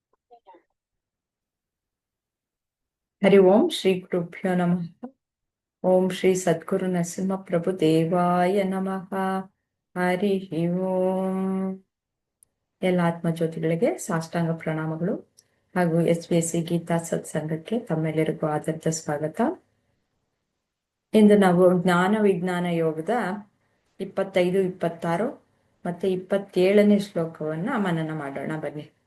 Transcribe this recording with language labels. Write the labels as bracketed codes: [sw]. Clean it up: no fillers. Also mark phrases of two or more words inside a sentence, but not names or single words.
[sa] ಹರಿ ಓಂ ಶ್ರೀ ಗುರುಭ್ಯೋ ನಮಃ. ಓಂ ಶ್ರೀ ಸದ್ಗುರು ನರಸಿಂಹ ಪ್ರಭು ದೇವಾಯ ನಮಃ. ಹರಿ ಓಂ. [kn] ಎಲ್ಲ ಆತ್ಮಜ್ಯೋತಿಗಳಿಗೆ ಸಾಷ್ಟಾಂಗ ಪ್ರಣಾಮಗಳು ಹಾಗೂ SBSC ಗೀತಾ ಸತ್ಸಂಗಕ್ಕೆ ತಮ್ಮೆಲ್ಲರಿಗೂ ಆದರದ ಸ್ವಾಗತ. ಇಂದು ನಾವು ಜ್ಞಾನ ವಿಜ್ಞಾನ ಯೋಗದ 25, 26 ಮತ್ತೆ 27ನೇ ಶ್ಲೋಕವನ್ನ ಮನನ ಮಾಡೋಣ ಬನ್ನಿ.